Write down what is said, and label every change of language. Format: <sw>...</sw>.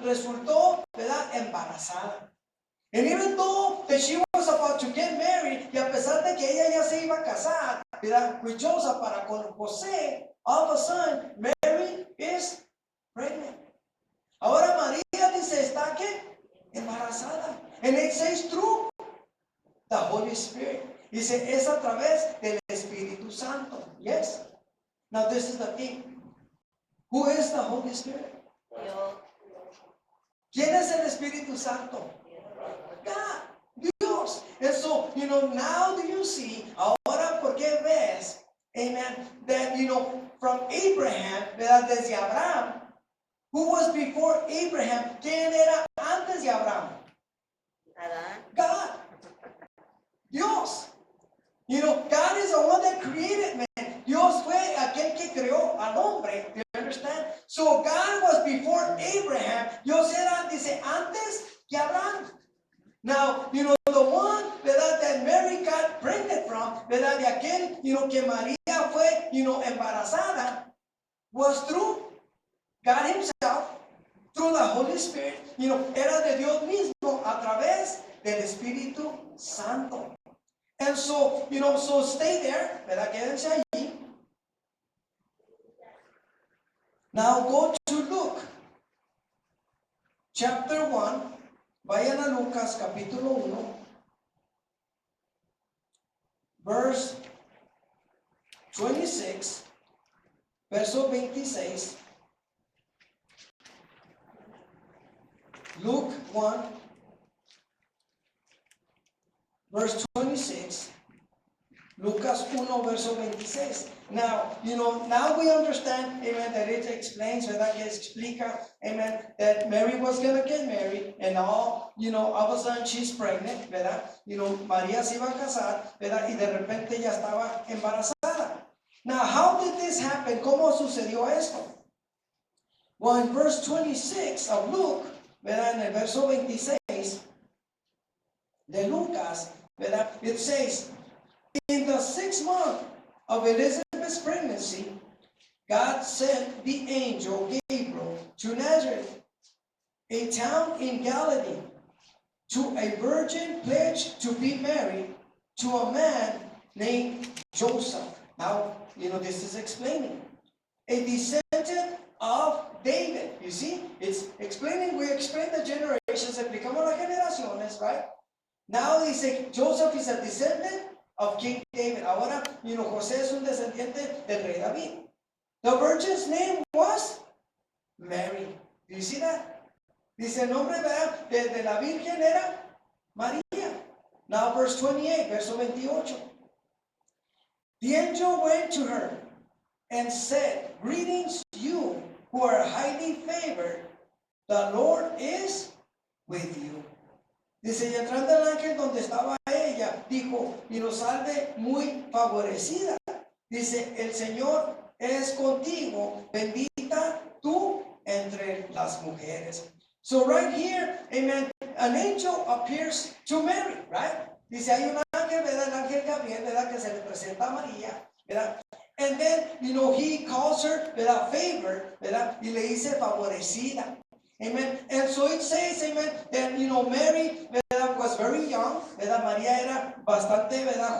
<es>Resultó, ¿verdad? Embarazada.</es> <en>And even though that she was about to get married,</en> <es>y a pesar de que ella ya se iba a casar, ¿verdad?</es> <en>With Joseph</en> <es>para con José,</es> <en>all of a sudden, Mary is pregnant.</en> <es>Ahora María dice, ¿está qué? Embarazada.</es> <en>And it says through the Holy Spirit.</en> <es>Dice, es a través del Espíritu Santo. Yes.</es> <en>Now this is the thing. Who is the Holy Spirit?</en> <es>¿Quién es el Espíritu Santo?</es> <en>God, Dios. And so, now do you see,</en> <es>ahora porque ves,</es> <en>amen, that, from Abraham, ¿verdad? Desde Abraham, who was before Abraham?</en> <es>¿Quién era antes de Abraham?</es> <en>God. Dios. God is the one that created man.</en> <es>Dios fue aquel que creó al hombre.</es> <en>Do you understand? So God was before Abraham.</en> <es>Dios era, dice, antes que Abraham.</es> <en>Now, the one,</en> <es>¿verdad?</es> <en>That Mary got pregnant from,</en> <es>¿verdad? De aquel, que María fue, embarazada,</es> <en>was through God himself, through the Holy Spirit.</en> <es>Era de Dios mismo a través del Espíritu Santo.</es> <en>And so, so stay there,</en> <es>¿verdad? Quédense allí.</es> <en>Now go to Luke, chapter 1.</en> <es>Vayan a Lucas, capítulo 1,</es> <en>verse 26,</en> <es>verso 26.</es> <en>Luke 1, verse 26.</en> <es>Lucas 1, verso 26.</es> <en>Now, now we understand, amen, that it explains, ¿verdad?</en> <es>Que explica,</es> <en>amen, that Mary was going to get married, and all of a sudden she's pregnant, ¿verdad?</en> <es>María se iba a casar, ¿verdad? Y de repente ya estaba embarazada.</es> <en>Now, how did this happen?</en> <es>¿Cómo sucedió esto?</es> <en>Well, in verse 26 of Luke, ¿verdad?</en> <es>En el verso 26 de Lucas, ¿verdad?</es> <en>It says, in the 6th month of Elizabeth's pregnancy, God sent the angel Gabriel to Nazareth, a town in Galilee, to a virgin pledged to be married to a man named Joseph. Now, this is explaining. A descendant of David. You see, it's explaining, we explain the generations,</en> <es>explicamos las generaciones,</es> <en>right? Now they say Joseph is a descendant of King David.</en> <es>Ahora, José es un descendiente del rey David.</es> <en>The virgin's name was Mary. Do you see that?</en> <es>Dice el nombre de la virgen era María.</es> <en>Now verse 28,</en> <es>verso 28.</es> <en>The angel went to her and said, greetings you who are highly favored. The Lord is with you.</en> <es>Dice, y entrando el ángel donde estaba ella, dijo, salve muy favorecida. Dice, el Señor es contigo, bendita tú entre las mujeres.</es> <en>So right here, amen, an angel appears to Mary, right?</en> <es>Dice, hay un ángel, ¿verdad? El ángel Gabriel, ¿verdad? Que se le presenta a María, ¿verdad?</es> <en>And then, he calls her,</en> <es>¿verdad? Favor, ¿verdad? Y le dice favorecida. Amen.</es> <en>And so it says, amen, that, Mary,</en> <es>¿verdad?</es> <en>Was very young,</en> <es>¿verdad? María era bastante, ¿verdad?</es>